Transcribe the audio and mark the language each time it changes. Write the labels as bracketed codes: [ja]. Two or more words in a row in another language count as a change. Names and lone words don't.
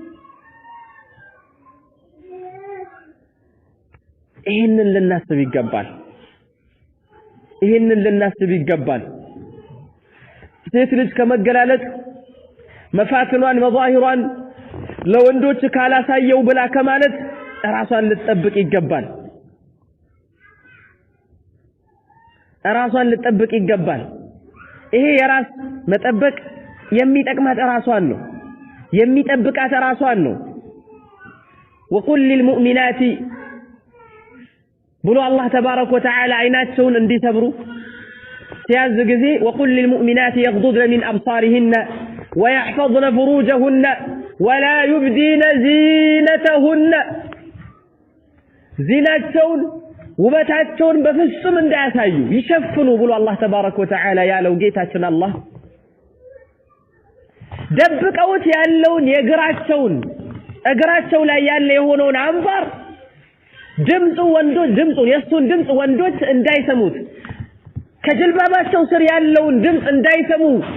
[am] ይሄንን ልናስብ ይገባል ሴት ልጅ ከመገላለጥ መፋትኗን መዛሂሯን ለወንዶች ካላሳየው ብላ ከማለት ራሷን ልትጠብቅ ይገባል ይሄ የራስ መጠበቅ የሚጠቅማት ራሷን ነው የሚጠብቃት ራሷን ነው [ar] وقل للمؤمنات [am] ብሎ አላህ [ar] تبارك وتعالى [am] አይናቸውን እንዲሰብሩ ሲያዝ ጊዜ [ar] وقل للمؤمنات يغضضن من أبصارهن ويحفظن فروجهن ولا يبدين زينتهن زينتهن [am] ውበታቸውን በፍጹም እንዳያሳዩ ይሸፍኑ ብሎ አላህ [ar] تبارك وتعالى [am] ያለው ጌታችን አላህ ደብቀውት ያለውን እግራቸው ላይ ያለ የሆነውን አንባር የሱን ድምጽ ወንዶች እንዳይሰሙት ከጅልባባቸው ስር ያለውን ድምጽ እንዳይሰሙ